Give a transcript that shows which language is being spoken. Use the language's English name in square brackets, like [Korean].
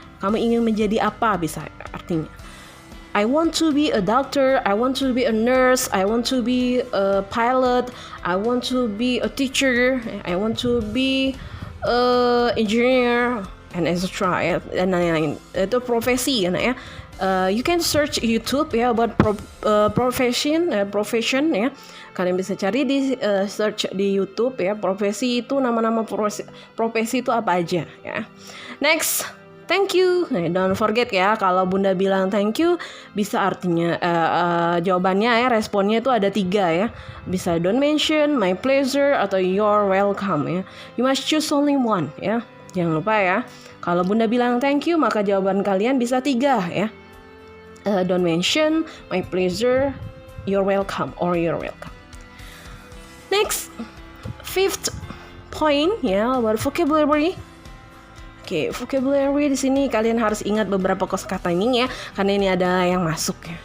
[Indonesian] Kamu ingin menjadi apa bisa artinya. [English] I want to be a doctor, I want to be a nurse, I want to be a pilot, I want to be a teacher, I want to be a engineer, and etc. [Indonesian] Ya, dan lain-lain. Itu profesi ya, ya. [English] You can search YouTube ya about profession [Indonesian] ya. Kalian bisa cari di search di YouTube ya, profesi itu, nama-nama profesi itu apa aja ya. [English] Next, thank you. [Indonesian] Nah, [English] don't forget [Indonesian] ya, kalau Bunda bilang thank you, bisa artinya jawabannya ya, responnya itu ada 3 ya. Bisa [English] don't mention, my pleasure, [Indonesian] atau [English] you're welcome [Indonesian] ya. [English] You must choose only one [Indonesian] ya. Jangan lupa ya. Kalau Bunda bilang thank you, maka jawaban kalian bisa 3 ya. [English] Don't mention, my pleasure, you're welcome, or you're welcome. Next, 5th point ya, about vocabulary. [Indonesian] Oke, vocabulary di sini kalian harus ingat beberapa kosakata ini ya, karena ini ada yang masuk ya.